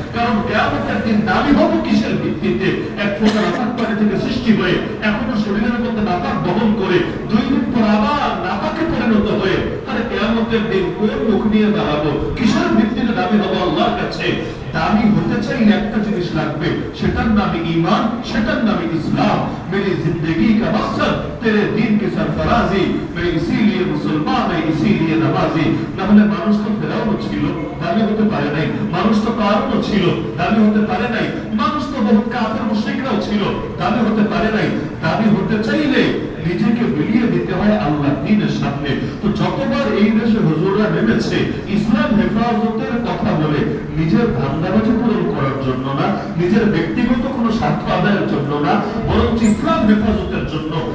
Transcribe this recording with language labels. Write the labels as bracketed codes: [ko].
[bn] কারণ কিয়ামতের দিন দাবি হবে কিসের ভিত্তিতে? এক ফোঁটা নাপাক পানি থেকে সৃষ্টি হয়ে এখনো শরীরের মধ্যে নাপাক বহন করে 2 দিন পর আবার নাপাকে পরিণত হয়ে, আরে কিয়ামতের দিন কোন মুখ নিয়ে দাঁড়াবো? কিসের ভিত্তিতে দাবি হবে আল্লাহর কাছে? দামি হতে চাইলে একটা জিনিস লাগবে, সেটার নামে ঈমান, সেটার নামে ইসলাম। [hi] मेरी जिंदगी का मकसद तेरे दीन की सरफराजी, मैं इसीलिए मुसलमान है, इसीलिए नमाजी। [bn] না হলে মানুষ তো ফেরাউন ছিল, দামি হতে পারে নাই। মানুষ তো কারণ ছিল, দামি হতে পারে নাই। মানুষ তো বহু কাফের মুশরিকরাও ছিল, দামি হতে পারে নাই। দামি হতে চাইলে নিজেকে বিলিয়ে দিতে হয় আল্লাহর দ্বীনের সামনে। তো যতবার এই দেশে হুজুররা নেমেছে ইসলাম হেফাজতের কথা বলে, নিজের ধান্দাবাজি পূরণ করার জন্য না, নিজের ব্যক্তিগত কোনো স্বার্থ আদায়ের জন্য না, বরং ইসলাম হেফাজতের জন্য।